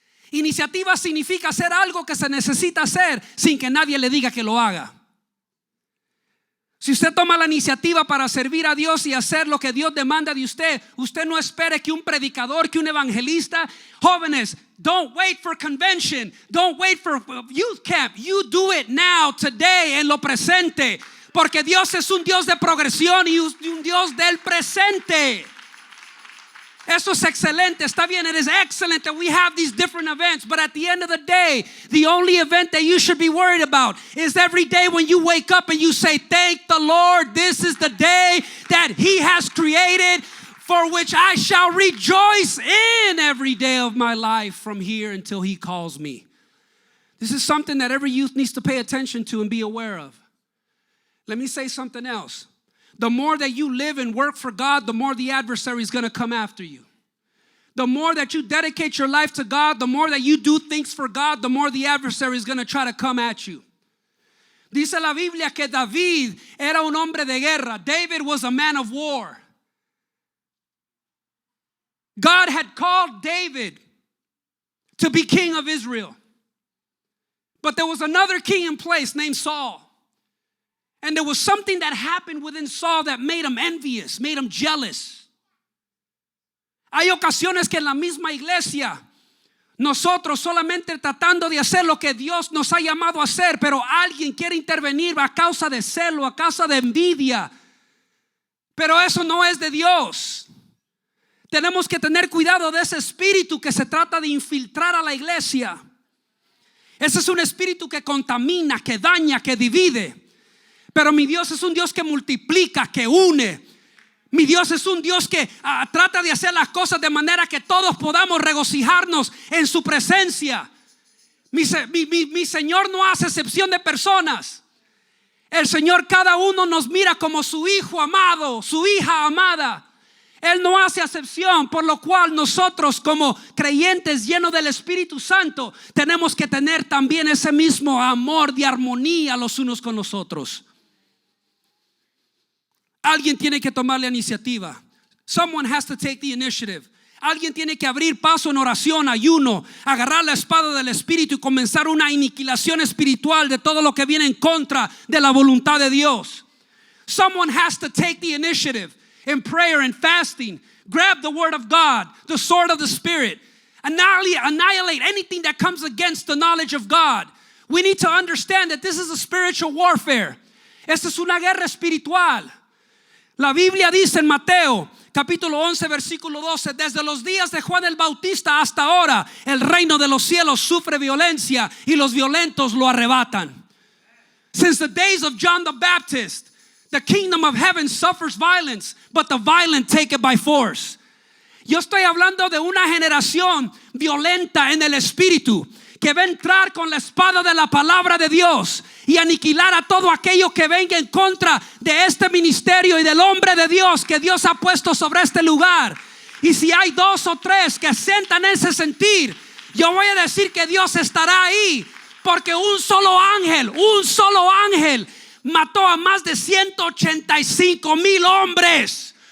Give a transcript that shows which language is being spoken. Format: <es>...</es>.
<es>Iniciativa significa hacer algo que se necesita hacer sin que nadie le diga que lo haga. Si usted toma la iniciativa para servir a Dios y hacer lo que Dios demanda de usted, usted no espere que un predicador, que un evangelista. Jóvenes,</es> <en>don't wait for convention, don't wait for youth camp. You do it now, today,</en> <es>en lo presente. Porque Dios es un Dios de progresión y un Dios del presente. Eso es excelente. Está bien,</es> <en>it is excellent that we have these different events. But at the end of the day, the only event that you should be worried about is every day when you wake up and you say, thank the Lord, this is the day that He has created, for which I shall rejoice in every day of my life from here until He calls me. This is something that every youth needs to pay attention to and be aware of. Let me say something else. The more that you live and work for God, the more the adversary is going to come after you. The more that you dedicate your life to God, the more that you do things for God, the more the adversary is going to try to come at you.</en> <es>Dice la Biblia que David era un hombre de guerra.</es> <en>David was a man of war. God had called David to be king of Israel. But there was another king in place named Saul. And there was something that happened within Saul that made him envious, made him jealous.</en> <es>Hay ocasiones que en la misma iglesia nosotros solamente tratando de hacer lo que Dios nos ha llamado a hacer, pero alguien quiere intervenir a causa de celo, a causa de envidia. Pero eso no es de Dios. Tenemos que tener cuidado de ese espíritu que se trata de infiltrar a la iglesia. Ese es un espíritu que contamina, que daña, que divide. Pero mi Dios es un Dios que multiplica, que une. Mi Dios es un Dios que trata de hacer las cosas de manera que todos podamos regocijarnos en su presencia. Mi Señor no hace excepción de personas. El Señor cada uno nos mira como su hijo amado, su hija amada. Él no hace excepción, por lo cual nosotros como creyentes llenos del Espíritu Santo tenemos que tener también ese mismo amor de armonía los unos con los otros. Alguien tiene que tomar la iniciativa.</es> <en>Someone has to take the initiative.</en> <es>Alguien tiene que abrir paso en oración, ayuno, agarrar la espada del Espíritu y comenzar una aniquilación espiritual de todo lo que viene en contra de la voluntad de Dios.</es> <en>Someone has to take the initiative in prayer and fasting. Grab the word of God, the sword of the Spirit. Annihilate anything that comes against the knowledge of God. We need to understand that this is a spiritual warfare.</en> <es>Esta es una guerra espiritual. La Biblia dice en Mateo capítulo 11 versículo 12: desde los días de Juan el Bautista hasta ahora el reino de los cielos sufre violencia y los violentos lo arrebatan.</es> <en>Since the days of John the Baptist, the kingdom of heaven suffers violence, but the violent take it by force.</en> <es>Yo estoy hablando de una generación violenta en el espíritu, que va a entrar con la espada de la palabra de Dios y aniquilar a todo aquello que venga en contra de este ministerio y del hombre de Dios que Dios ha puesto sobre este lugar. Y si hay 2 o 3 que sientan ese sentir, yo voy a decir que Dios estará ahí, porque un solo ángel mató a más de 185,000 hombres.</es>